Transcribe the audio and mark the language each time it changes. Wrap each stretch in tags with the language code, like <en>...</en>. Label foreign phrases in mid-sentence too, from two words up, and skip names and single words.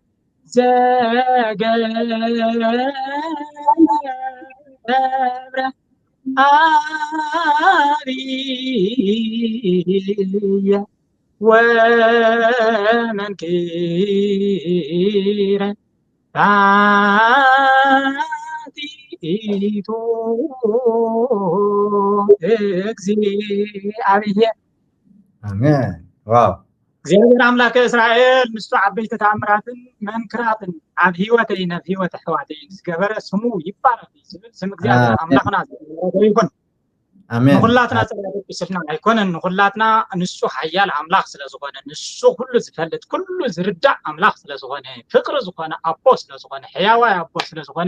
<gez>ዘገብረ አብየ ወመንክረ ባቲቱ እግዚአብሔር</gez> <am>አሜን ዋው</am> <ti>እግዚአብሔር አምላክ እስራኤል ንሱ ዓበይቲ ተአምራትን መንክራትን ኣብ ህይወተይ ነብ ህይወት ሕዋተይ ዝገበረ ስሙ ይባረክ ዝብል ስም እግዚአብሔር አምላክና ይኩን አሜን ሁላትና ጸሎት ብስልና አይኮነን ሁላትና ንሱ ኃያል አምላክ ስለዝኾነ ንሱ ሁሉ ዝፈልጥ ሁሉ ዝርዳ አምላክ ስለዝኾነ ፍቅር ዝኾነ አቦ ስለዝኾነ ሕያዋይ አቦ ስለዝኾነ</ti>